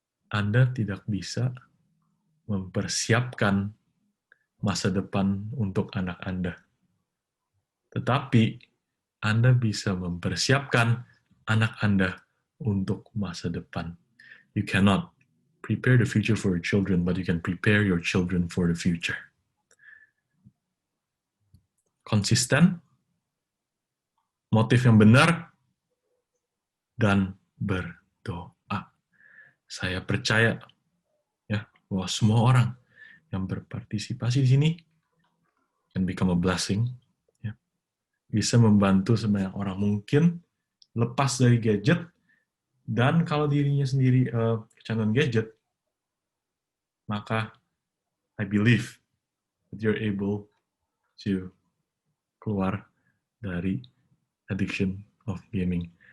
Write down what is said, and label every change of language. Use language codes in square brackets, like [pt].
[id] Anda tidak bisa mempersiapkan masa depan untuk anak Anda, tetapi Anda bisa mempersiapkan anak Anda untuk masa depan. [en] You cannot prepare the future for your children, but you can prepare your children for the future. [id] Konsisten, motif yang benar, dan berdoa. Saya percaya, ya, bahwa semua orang yang berpartisipasi di sini [en] can become a blessing, [id] ya, bisa membantu sebanyak orang mungkin lepas dari gadget, dan kalau dirinya sendiri kecanduan gadget, maka [en] I believe that you're able to [id] keluar dari [en] addiction of gaming.